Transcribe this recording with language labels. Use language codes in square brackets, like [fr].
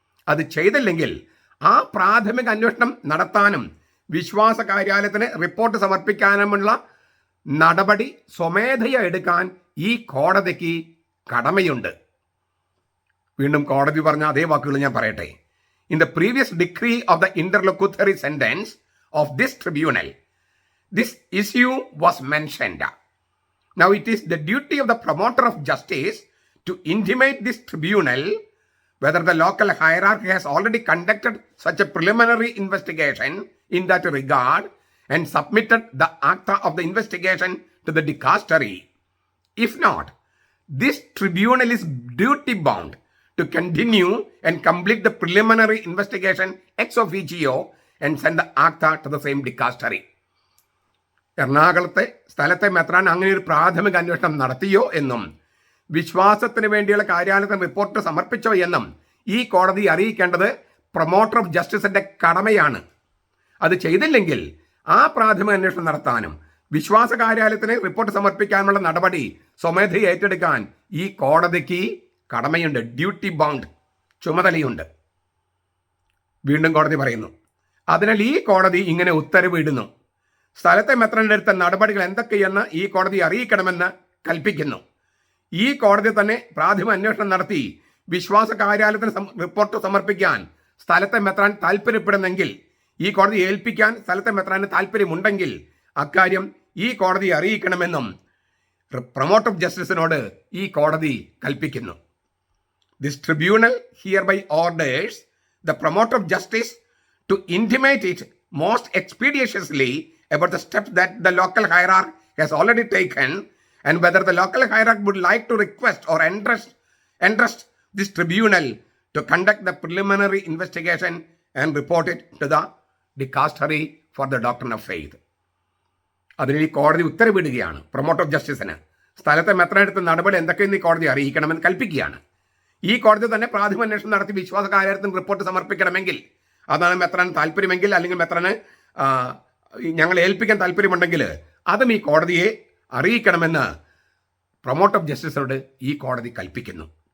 [ml] അത് ചെയ്തില്ലെങ്കിൽ ആ പ്രാഥമിക അന്വേഷണം നടത്താനും വിശ്വാസ കാര്യാലയത്തിന് റിപ്പോർട്ട് സമർപ്പിക്കാനുമുള്ള നടപടി സ്വമേധയ എടുക്കാൻ ഈ കോടതിക്ക് കടമയുണ്ട്. വീണ്ടും കോടതി പറഞ്ഞ അതേ വാക്കുകൾ ഞാൻ പറയട്ടെ. [en] In the previous decree of the interlocutory sentence of this tribunal, this issue was mentioned. Now it is the duty of the promoter of justice to intimate this tribunal whether the local hierarchy has already conducted such a preliminary investigation in that regard and submitted the acta of the investigation to the dicastery. If not, this tribunal is duty bound to continue and complete the preliminary investigation ex officio and send the acta to the same dicastery. [ml] എറണാകുളത്തെ സ്ഥലത്തെ മെത്രാൻ അങ്ങനെ ഒരു പ്രാഥമിക അന്വേഷണം നടത്തിയോ എന്നും വിശ്വാസത്തിന് വേണ്ടിയുള്ള കാര്യാലയത്തിന് റിപ്പോർട്ട് സമർപ്പിച്ചോ എന്നും ഈ കോടതി അറിയിക്കേണ്ടത് പ്രൊമോട്ടർ ഓഫ് ജസ്റ്റിസിന്റെ കടമയാണ്. അത് ചെയ്തില്ലെങ്കിൽ ആ പ്രാഥമിക അന്വേഷണം നടത്താനും വിശ്വാസ കാര്യാലയത്തിന് റിപ്പോർട്ട് സമർപ്പിക്കാനുള്ള നടപടി സ്വമേധയെ ഏറ്റെടുക്കാൻ ഈ കോടതിക്ക് കടമയുണ്ട്. Duty bound, ചുമതലയുണ്ട്. വീണ്ടും കോടതി പറയുന്നു, അതിനാൽ ഈ കോടതി ഇങ്ങനെ ഉത്തരവ് ഇടുന്നു. സ്ഥലത്തെ മെത്രാന്റെ അടുത്ത നടപടികൾ എന്തൊക്കെയെന്ന് ഈ കോടതി അറിയിക്കണമെന്ന് കൽപ്പിക്കുന്നു. ഈ കോടതി തന്നെ പ്രാഥമിക അന്വേഷണം നടത്തി വിശ്വാസ കാര്യാലയത്തിന് റിപ്പോർട്ട് സമർപ്പിക്കാൻ സ്ഥലത്തെ മെത്രാൻ താല്പര്യപ്പെടുന്നെങ്കിൽ, ഈ കോടതി ഏൽപ്പിക്കാൻ സ്ഥലത്തെ മെത്രാന് താല്പര്യമുണ്ടെങ്കിൽ അക്കാര്യം ഈ കോടതി അറിയിക്കണമെന്നും പ്രൊമോട്ടർ ഓഫ് ജസ്റ്റിസിനോട് ഈ കോടതി കൽപ്പിക്കുന്നു. [en] This tribunal hereby orders the promoter of justice to intimate it most expeditiously about the steps that the local hierarchy has already taken and whether the local hierarchy would like to request or entrust this tribunal to conduct the preliminary investigation and report it to the dicastery for the doctrine of faith. [ml] അതിന് ഈ കോടതി ഉത്തരവിടുകയാണ് promoter of ജസ്റ്റിസിന് സ്ഥലത്തെ മെത്രാനെടുത്ത നടപടി എന്തൊക്കെയെന്ന് ഈ കോടതി അറിയിക്കണമെന്ന് കൽപ്പിക്കുകയാണ്. ഈ കോടതി തന്നെ പ്രാഥമിക അന്വേഷണം നടത്തി വിശ്വാസ കാര്യത്തിന് റിപ്പോർട്ട് സമർപ്പിക്കണമെങ്കിൽ, അതാണ് മെത്രാൻ താല്പര്യമെങ്കിൽ, അല്ലെങ്കിൽ മെത്രാന് ഞങ്ങൾ ഏൽപ്പിക്കാൻ താല്പര്യമുണ്ടെങ്കിൽ അതും ഈ കോടതിയെ അറിയിക്കണമെന്ന് പ്രൊമോട്ടർ ഓഫ് ജസ്റ്റിസിനോട് ഈ കോടതി കൽപ്പിക്കുന്നു.